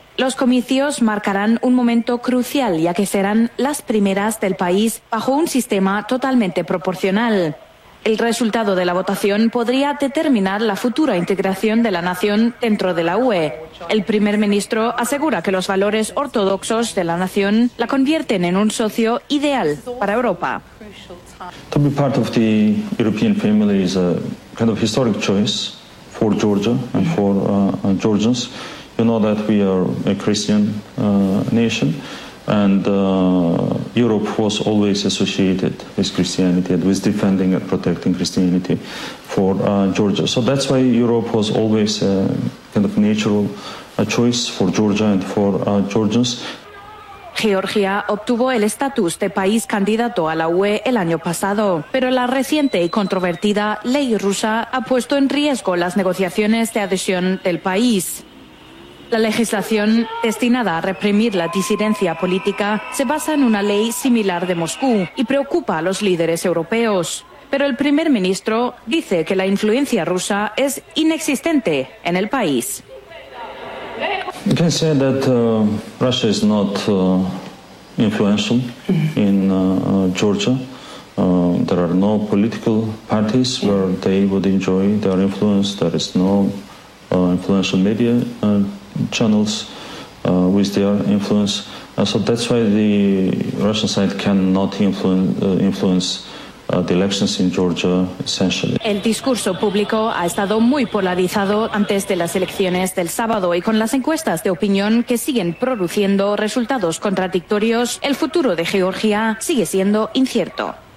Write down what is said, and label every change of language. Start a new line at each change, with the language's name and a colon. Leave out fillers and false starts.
Spanish: Los comicios marcarán un momento crucial, ya que serán las primeras del país bajo un sistema totalmente proporcional. El resultado de la votación podría determinar la futura integración de la nación dentro de la UE. El primer ministro asegura que los valores ortodoxos de la nación la convierten en un socio ideal para Europa.
English: To be part of the European family is a kind of historic choice for Georgia and for Georgians. You know that we are a Christian nation, and Europe was always associated with Christianity and with defending and protecting Christianity for Georgia. So that's why Europe was always a kind of natural choice for Georgia and for Georgians.
Spanish: Georgia obtuvo el estatus de país candidato a la UE el año pasado, pero la reciente y controvertida ley rusa ha puesto en riesgo las negociaciones de adhesión del país. La legislación destinada a reprimir la disidencia política se basa en una ley similar de Moscú y preocupa a los líderes europeos. Pero el primer ministro dice que la influencia rusa es inexistente en el país.
English: You can say that Russia is not influential in Georgia. There are no political parties where they would enjoy their influence. There is no influential media channels with their influence. So that's why the Russian side cannot influence the elections in Georgia, essentially.
Spanish: El discurso público ha estado muy polarizado antes de las elecciones del sábado, y con las encuestas de opinión que siguen produciendo resultados contradictorios, el futuro de Georgia sigue siendo incierto.